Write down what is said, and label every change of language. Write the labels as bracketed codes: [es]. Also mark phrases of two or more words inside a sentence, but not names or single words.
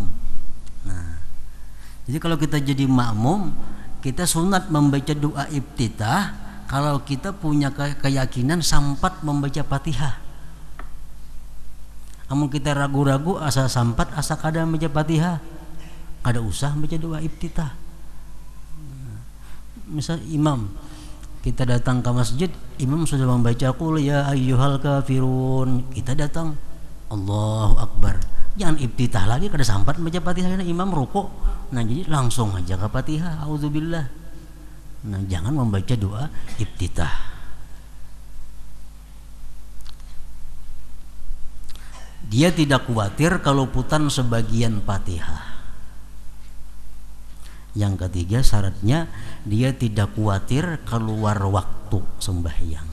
[id] Nah jadi kalau kita jadi makmum, kita sunat membaca doa iftitah kalau kita punya keyakinan sampat membaca Fatihah. [bjn] Amun kita ragu-ragu asa sampat asa kada membaca Fatihah, kada usah membaca doa iftitah. [id] Misal imam, kita datang ke masjid, imam sudah membaca [ar] qul ya ayyuhal kafirun, [id] kita datang [ar] Allahu Akbar, [id] Jangan ibtitah lagi [bjn] kada sampat [id] baca Fatihah imam rukuk. Nah, jadi langsung aja ke Fatihah, auzubillah. Nah, jangan membaca doa ibtitah. Dia tidak khawatir kalau putan sebagian Fatihah. Yang ketiga syaratnya dia tidak khawatir keluar waktu sembahyang.